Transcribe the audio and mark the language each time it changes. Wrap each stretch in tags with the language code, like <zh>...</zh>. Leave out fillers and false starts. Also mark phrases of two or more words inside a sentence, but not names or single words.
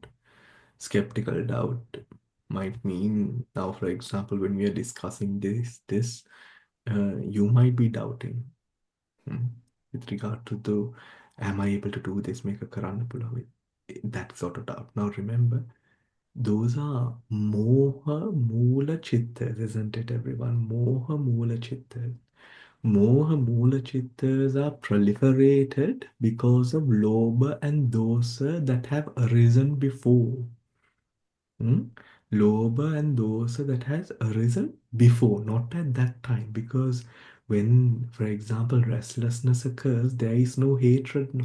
<en>Skeptical doubt might mean now, for example, when we are discussing this, you might be doubting with regard to the, am I able to do this, make a</en> <pi>karana pula,</pi> <en>that sort of doubt. Now remember, those are</en> <pi>moha mula chittas,</pi> <en>isn't it, everyone?</en> <pi>Moha mula chittas. Moha mula chittas</pi> <en>are proliferated because of lobha and dosa that have arisen before. Lobha and dosa that has arisen before, not at that time. Because when, for example, restlessness occurs, there is no hatred, no.</en>